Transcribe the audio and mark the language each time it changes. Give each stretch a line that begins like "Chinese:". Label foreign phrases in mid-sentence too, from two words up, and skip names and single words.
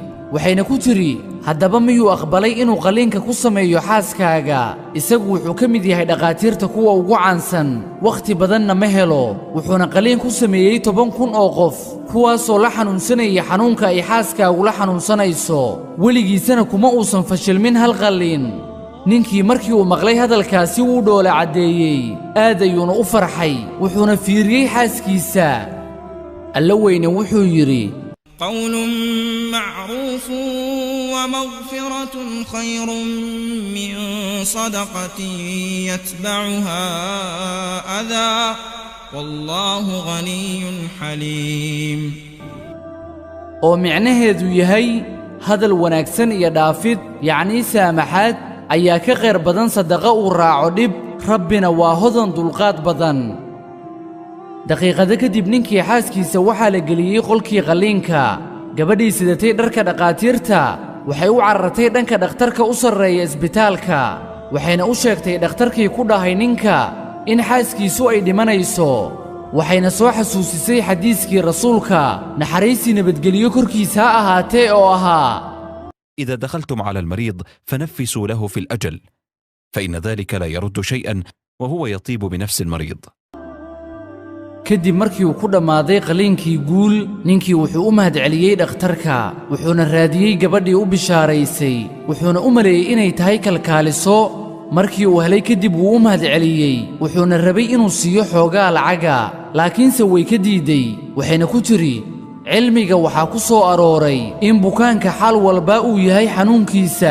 Somali: waxayna ku tiri haddaba miyuu aqbalay inuu qalliinka ku sameeyo xaaskaaga isagu wuxuu ka mid yahay dhaqaatiirta kuwa ugu caansan wakhti badanna ma helo wuxuuna qalliin ku sameeyey 10,000 oo qof kuwaasoo la xanuunsanaya xanuunka ay xaaskaagu la xanuunsanayso weligiisana kuma uusan fashilmin hal qalliin ninkii markii uu maqlay hadalkaasi wuu dhoola caddeeyey aad ayuuna u farxay wuxuuna fiiriyey xaaskiisa alla weyne wuxuu yidhi
Arabic: قول معروف ومغفرة خير من صدقة يتبعها أذى والله غني حليم
Somali: oo micnaheedu yahay hadal wanaagsan iyo dhaafid yacni saamaxaad ayaa ka khayr badan sadaqa uu raaco dhib rabbina waa hodan dulqaad badan daqiiqado kadib ninkii xaaskiisa waxaa la geliyey qolkii qalliinka gabadhii sidatay dharka dhaqaatiirta waxay u carartay dhanka dhakhtarka u sarreeya isbitaalka waxayna u sheegtay dhakhtarkii ku dhahay ninka in xaaskiisu ay dhimanayso waxayna soo xasuusisay xadiiskii rasuulka naxariisii nabadgelyo korkiisa ha ahaatee oo ahaa
Arabic: إذا دخلتم على المريض فنفسوا له في الأجل فإن ذلك لا يرد شيئا وهو يطيب بنفس المريض
Somali: kadib markii uu ku dhammaaday qalliinkii guul ninkii wuxuu u mahadceliyey dhakhtarka wuxuuna raadiyey gabadhii u bishaaraysay wuxuuna u maleeyey inay tahay kalkaaliso markii uu helay kadib wuu u mahadceliyey wuxuuna rabay inuu siiyo xoogaa lacaga laakiinse way ka diiday waxayna ku tiri cilmiga waxaa ku soo arooray in bukaanka xal walba uu yahay xanuunkiisa